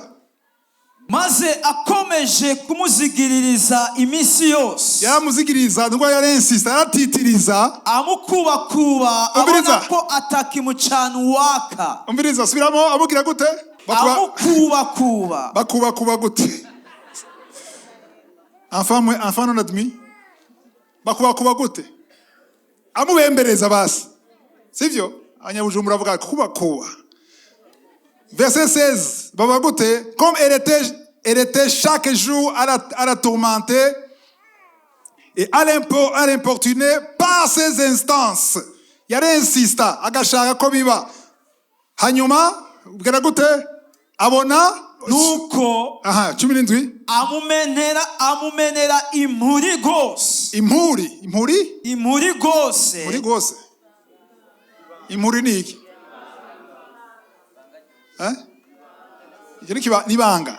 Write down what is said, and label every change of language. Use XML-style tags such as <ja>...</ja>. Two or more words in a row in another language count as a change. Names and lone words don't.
<rn>Maze akomeje kumuzigiririza imisi yose. Yaramuzigiriza ngo yarensista yaratitiriza amukubakuba abona ko atakimucana waka. Umbiriza subiramo amugira gute? Amukubakuba. Bakubakuba gute?</rn> <fr>Enfant non admis.</fr> <rn>Bakubakuba gute? Amubembereza basi. Sivyo? Abanyabujumbura bavuga kubakuba. Verset 16. Baba gute?</rn> <fr>Comme elle était chaque jour à la tourmenter et à l'importuner par ses instances.</fr> <rn>Yari insista agashaka ko biba. Hanyuma bwira gute? Abona nuko 17 amumenera impuri gose. Impuri gose. Impuri ni iki? Iki nibanga.</rn>